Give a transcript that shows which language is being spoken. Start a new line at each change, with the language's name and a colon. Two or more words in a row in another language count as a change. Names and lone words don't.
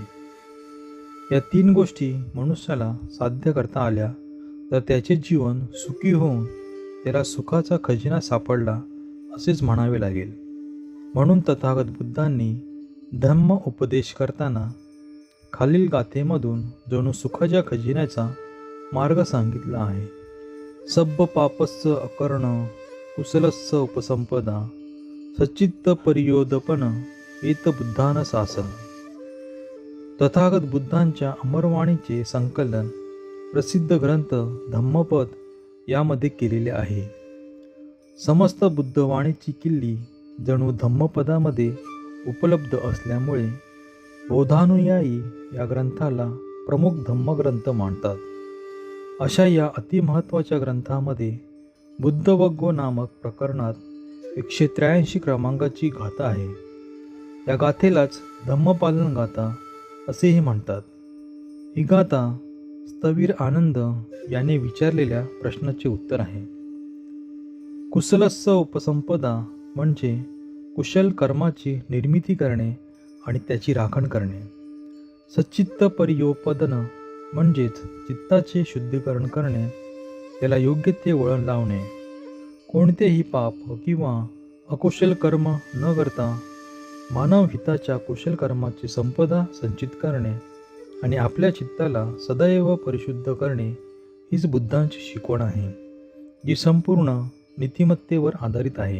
Marathi: या 3 गोष्टी मनुष्याला साध्य करता आल्या तर त्याचे जीवन सुखी होऊन त्याला सुखाचा खजिना सापडला असेच म्हणावे लागेल. म्हणून तथागत बुद्धांनी धम्म उपदेश करताना खालील गाथेमधून जणू सुखाच्या खजिन्याचा मार्ग सांगितला आहे.
Pali: सब्ब पापस्य अकर्ण कुशलस्य उपसंपदा सच्चित्त परियोदपन एत बुद्धान शासन.
Marathi: तथागत बुद्धांच्या अमरवाणीचे संकलन प्रसिद्ध ग्रंथ धम्मपद यामध्ये केलेले आहे. समस्त बुद्धवाणीची किल्ली जणू धम्मपदामध्ये उपलब्ध असल्यामुळे बौद्धानुयायी या ग्रंथाला प्रमुख धम्मग्रंथ मानतात. अशा या अतिमहत्त्वाच्या ग्रंथामध्ये बुद्धवग्गो नामक प्रकरणात 183 क्रमांकाची गाथा आहे. या गाथेलाच धम्मपालन गाथा असेही म्हणतात. ही गाथा स्थवीर आनंद याने विचारलेल्या प्रश्नाचे उत्तर आहे.
Pali: कुशलस्य उपसंपदा
Marathi: म्हणजे कुशल कर्माची निर्मिती करणे आणि त्याची राखण करणे.
Pali: सच्चित्त परियोपदन
Marathi: म्हणजेच चित्ताचे शुद्धीकरण करणे, त्याला योग्य ते वळण लावणे. कोणतेही पाप किंवा अकुशल कर्म न करता मानव हिताच्या कुशल कर्माची संपदा संचित करणे आणि आपल्या चित्ताला सदैव परिशुद्ध करणे हीच बुद्धांची शिकवण आहे, जी संपूर्ण नीतिमत्तेवर आधारित आहे.